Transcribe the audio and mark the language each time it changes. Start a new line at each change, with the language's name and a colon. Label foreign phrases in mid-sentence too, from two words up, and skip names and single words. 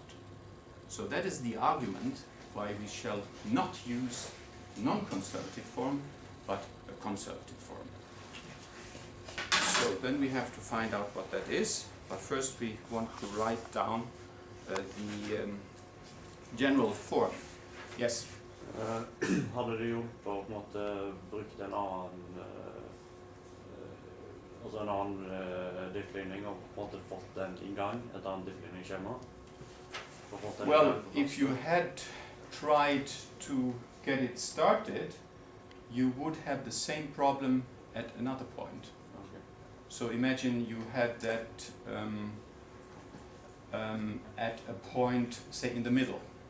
English: So that is the argument why we shall not use non-conservative form, but a conservative form. So then we have to find out what that is, but first we want to write down the general form. Yes?
Norwegian: Hadde du gjort på en måte brukt en annen altså en annen diffligning og på en måte fått den i gang, et annet diffligningsskjema?
English: Well, if you had tried to get it started, you would have the same problem at another point. Okay. So imagine you had that at a point, say in the middle.